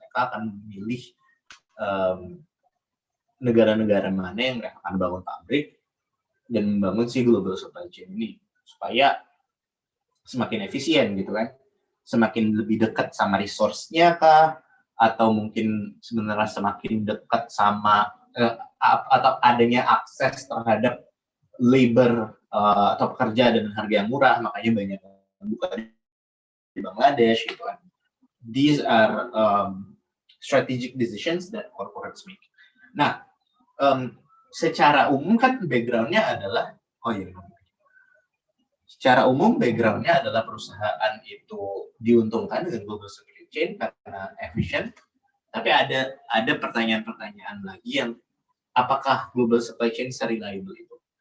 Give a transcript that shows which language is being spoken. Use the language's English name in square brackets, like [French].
[Indonesian] Mereka akan memilih negara-negara mana yang mereka akan bangun pabrik dan membangun si global supply chain ini supaya semakin efisien gitu kan, semakin lebih dekat sama resource-nya kah, atau mungkin sebenarnya semakin dekat sama atau adanya akses terhadap labor atau pekerja dengan harga yang murah, makanya banyak yang buka di Bangladesh gitu kan. [English] These are strategic decisions that corporates make. [Indonesian] Nah, secara umum kan background-nya adalah secara umum background-nya adalah perusahaan itu diuntungkan dengan global supply chain karena efisien. Tapi ada pertanyaan-pertanyaan lagi yang apakah global supply chain se-reliable itu?